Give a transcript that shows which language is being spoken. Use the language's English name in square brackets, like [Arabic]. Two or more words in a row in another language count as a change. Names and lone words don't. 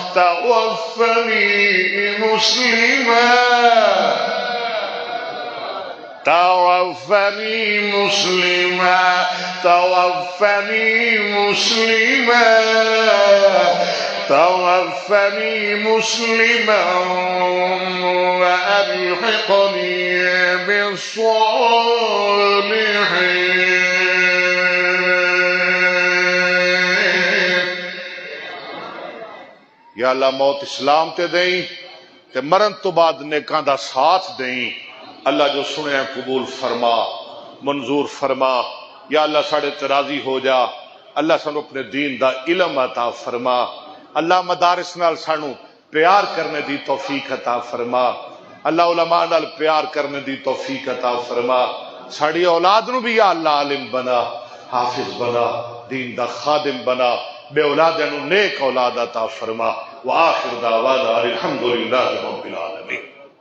[Arabic] توفنی مسلما، توفنی مسلما، توفنی مسلما، توفنی مسلما وألحقني بالصالحين۔ [Punjabi] یا اللہ موت اسلام تے دیں تے مرن تو بعد نیکاں دا ساتھ دیں، اللہ جو سنے قبول فرما، منظور فرما، یا اللہ ساڑے تے راضی ہو جا، اللہ سانو اپنے دین دا علم عطا فرما، اللہ مدارس نال سانو پیار کرنے دی توفیق عطا فرما، اللہ علماء نال پیار کرنے دی توفیق عطا فرما، ساڑی اولاد نو بھی یا اللہ عالم بنا، حافظ بنا، دین دا خادم بنا، بے اولاد نو نیک اولاد عطا فرما، [Arabic] وآخر دعوانا الحمدللہ رب العالمین۔